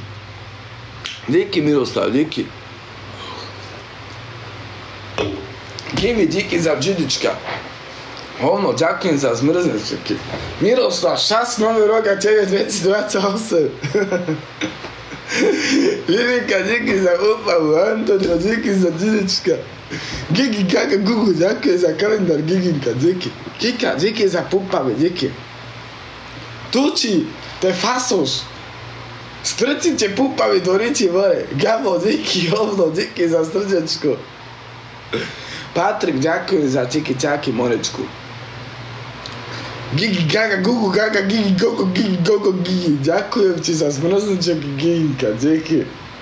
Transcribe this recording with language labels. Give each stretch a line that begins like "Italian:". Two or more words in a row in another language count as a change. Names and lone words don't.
Slovak: Díky, Miroslav, díky. Givi, díky za džidička. Hovno, ďakujem za zmrznečeky. Miroslav, šťastný nový rok a tebe, 2028. Vivinka, díky za úpavu. Antonio, díky za džidička. Gigi, gaga, gugu, ďakujem za kalendár, Giginka, díky. Kika, díky za púpave, díky.
Romany: Tuči, te fasoš.
Slovak: Strčite púpavy do riči more. Gabo, díky, hovno, díky za srdečko. Patrik, ďakujem za tiky ťaky, morečku. Gigi, gaga, gugu, gaga, gigi, gogo, gigi, gogo, gigi. Ďakujem ti za zmrzneček, Giginka, díky.